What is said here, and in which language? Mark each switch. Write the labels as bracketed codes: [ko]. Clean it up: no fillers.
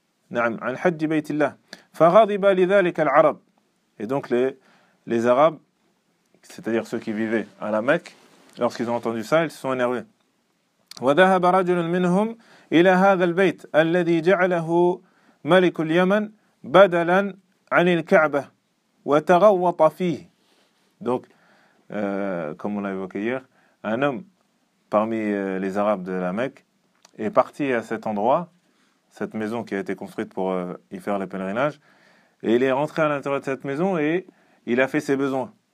[ar] نعم عن حج بيت الله فغضب لذلك العرب. [fr] Et donc les Arabes, c'est-à-dire ceux qui vivaient à la Mecque, lorsqu'ils ont entendu ça, ils se sont énervés. [ar] وذهب رجل منهم إلى هذا البيت الذي جعله ملك اليمن بدلا عن الكعبة وتغوط فيه. [fr] Donc comme on l'a évoqué hier, un homme parmi les Arabes de la Mecque est parti à cet endroit, cette maison qui a été construite pour y faire le pèlerinage, et il est rentré à l'intérieur de cette maison et il a fait ses besoins.